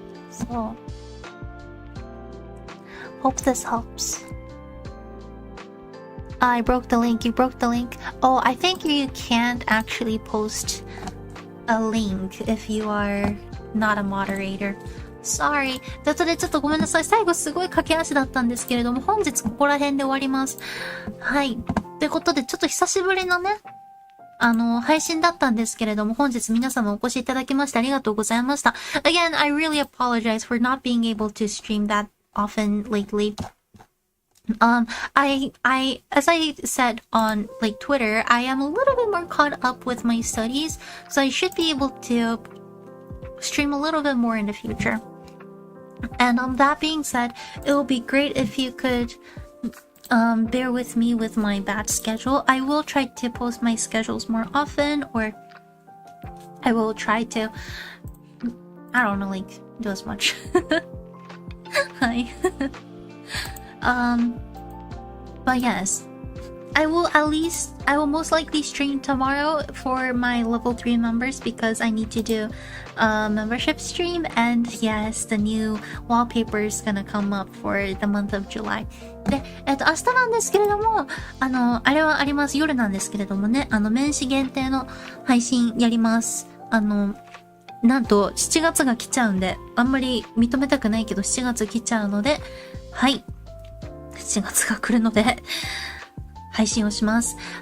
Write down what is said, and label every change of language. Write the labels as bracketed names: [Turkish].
[English] So, hope this helps. I broke the link. You broke the link. Oh, I think you can't actually post a link if you are not a moderator. Sorry. [Japanese] ということでちょっとごめんなさい。最後すごい駆け足だったんですけれども、本日ここら辺で終わります。はい。ということでちょっと久しぶりのね、配信だったんですけれども、本日皆様お越しいただきましてありがとうございました。 [English] Again, I really apologize for not being able to stream that often lately. As I said on like Twitter, I am a little bit more caught up with my studies, so I should be able to stream a little bit more in the future. And that being said, it will be great if you could bear with me with my bad schedule. I will try to post my schedules more often, or I will try to, I don't know, like do as much. Hi. But yes, I will most likely stream tomorrow for my level 3 members because I need to do a membership stream, and yes, the new wallpaper is gonna come up for the month of July. [Japanese] で、明日なんですけれども、あれはあります。夜なんですけれどもね、年始限定の配信やります。なんと7月が来ちゃうんで、あんまり認めたくないけど7月来ちゃうので、はい。 7月が来るので、配信をします。